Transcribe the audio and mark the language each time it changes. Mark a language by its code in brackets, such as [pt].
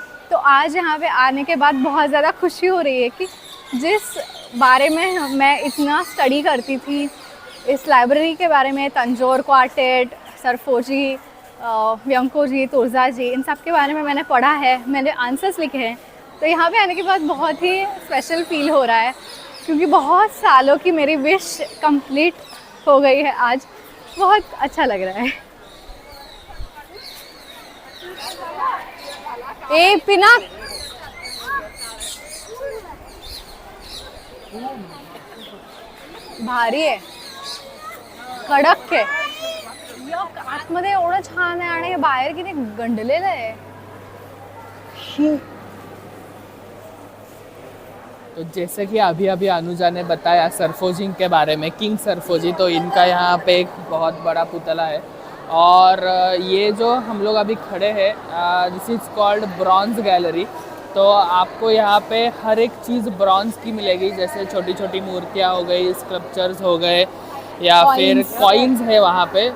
[hi] तो आज यहाँ पे आने के बाद बहुत ज़्यादा खुशी हो रही है कि जिस बारे में मैं इतना स्टडी करती थी, इस लाइब्रेरी के बारे में, तंजौर क्वार्टेट, सरफोजी, व्यंको जी, तुर्जा जी, इन सब के बारे में मैंने पढ़ा है, मैंने आंसर्स लिखे हैं। तो यहाँ पे आने के बाद बहुत ही स्पेशल फील हो रहा है, क्योंकि बहुत सालों की मेरी विश कंप्लीट हो गई है आज। बहुत अच्छा लग रहा है। [mr] ए पिना, भारी आहे, कडक आहे, आतमध्ये एवढं छान आहे आणि बाहेर किती गंडलेलं आहे। [hi] तो जैसे कि अभी अभी अनुजा ने बताया सरफोजी के बारे में, किंग सरफोजी, तो इनका यहाँ पे एक बहुत बड़ा पुतला है। और ये जो हम लोग अभी खड़े हैं, [en] This is called bronze gallery. [hi] तो आपको यहाँ पे हर एक चीज़ ब्रॉन्ज की मिलेगी, जैसे छोटी छोटी मूर्तियाँ हो गई, स्कल्पचर्स हो गए, या फिर कॉइन्स है वहाँ पे।